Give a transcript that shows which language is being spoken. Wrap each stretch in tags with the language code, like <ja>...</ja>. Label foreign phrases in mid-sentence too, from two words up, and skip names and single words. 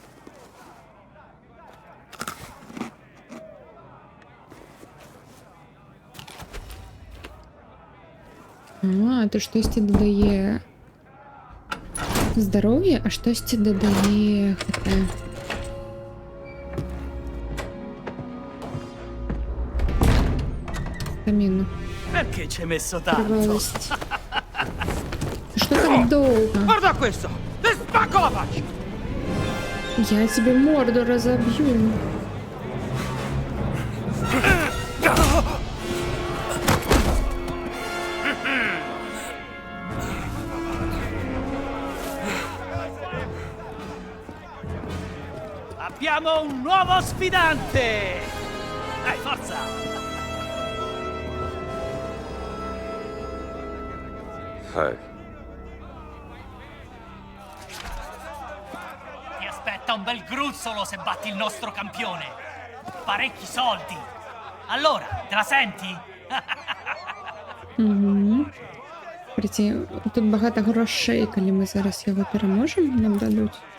<uk>А, то щось додає здоров'я, а щось додає ХП. Стаміну.</uk> <it>Perché ci hai messo tanto?</it> <uk>Тривалость. Що так довго?</uk> <it>Guarda questo! Ti spacco la faccia!</it> <ru>Я тебе морду разобью.</ru> <it>Abbiamo un nuovo sfidante! Dai, forza! Hi. Ti aspetta un bel gruzzolo se batti il nostro campione. Parecchi soldi. Allora, te la senti?</it> <uk>Угу. Прийти. Тут багато грошей, коли ми зараз його переможемо, нам дадуть.</uk>